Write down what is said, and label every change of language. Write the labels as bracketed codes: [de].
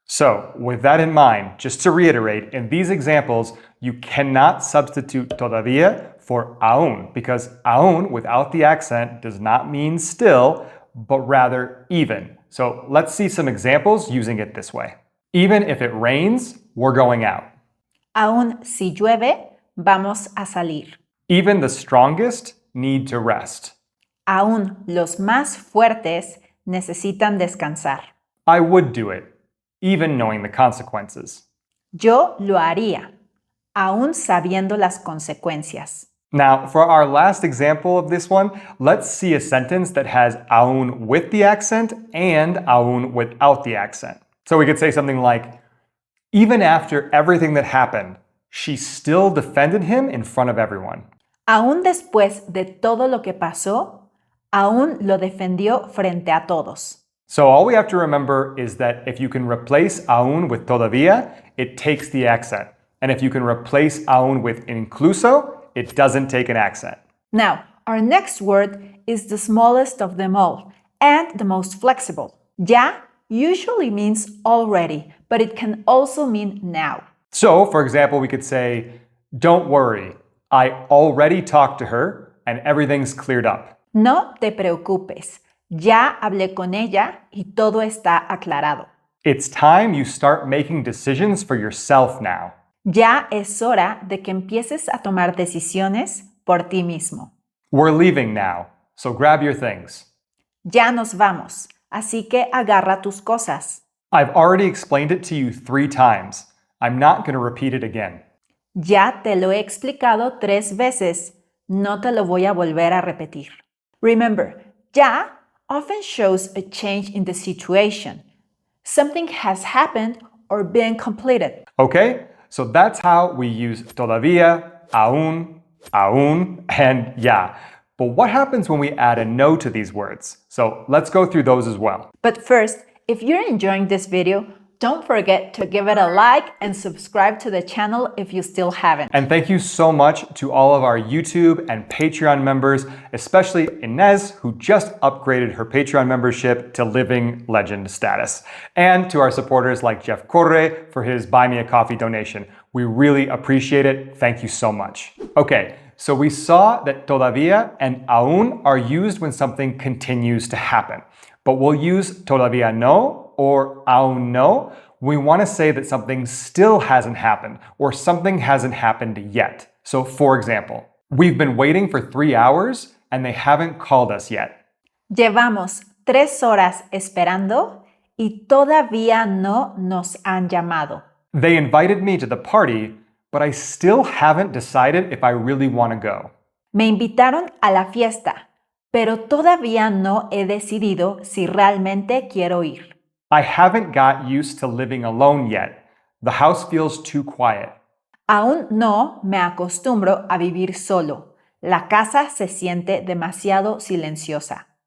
[en] So with that in mind, just to reiterate, in these examples, you cannot substitute todavía for aún because aún without the accent does not mean still, but rather even. So let's see some examples using it this way. Even if it rains, we're going out. [es] Aún si llueve, vamos a salir. [en] Even the strongest need to rest. [es] Aún los más fuertes necesitan descansar. [en] I would do it, even knowing the consequences. [es] Yo lo haría, aún sabiendo las consecuencias. [en] Now, for our last example of this one, let's see a sentence that has aún with the accent and aún without the accent. So we could say something like, even after everything that happened, she still defended him in front of everyone. [es] Aún después de todo lo que pasó, aún lo defendió frente a todos. [en] So all we have to remember is that if you can replace aún with todavía, it takes the accent. And if you can replace aún with incluso, it doesn't take an accent. Now, our next word is the smallest of them all and the most flexible. Ya usually means already, but it can also mean now. So, for example, we could say, don't worry, I already talked to her and everything's cleared up. [es] No te preocupes, ya hablé con ella y todo está aclarado. [en] It's time you start making decisions for yourself now. [es] Ya es hora de que empieces a tomar decisiones por ti mismo. [en] We're leaving now, so grab your things. [es] Ya nos vamos, así que agarra tus cosas. [en] I've already explained it to you 3 times. I'm not going to repeat it again. [es] Ya te lo he explicado 3 veces. No te lo voy a volver a repetir. [en] Remember, ya often shows a change in the situation. Something has happened or been completed. Okay, so that's how we use todavía, aún, aún, and ya. But what happens when we add a no to these words? So let's go through those as well. But first, if you're enjoying this video, don't forget to give it a like and subscribe to the channel if you still haven't. And thank you so much to all of our YouTube and Patreon members, especially Inez, who just upgraded her Patreon membership to Living Legend status. And to our supporters like Jeff Corre for his Buy Me a Coffee donation. We really appreciate it. Thank you so much. Okay, so we saw that todavía and aún are used when something continues to happen. But we'll use todavía no or aún no. We want to say that something still hasn't happened or something hasn't happened yet. So for example, we've been waiting for 3 hours and they haven't called us yet. [es] Llevamos 3 horas esperando y todavía no nos han llamado. [en] They invited me to the party, but I still haven't decided if I really want to go. [es] Me invitaron a la fiesta, pero todavía no he decidido si realmente quiero ir. [en] I haven't got used to living alone yet. The house feels too quiet. [es] Aún no me acostumbro a vivir solo. La casa se siente demasiado silenciosa.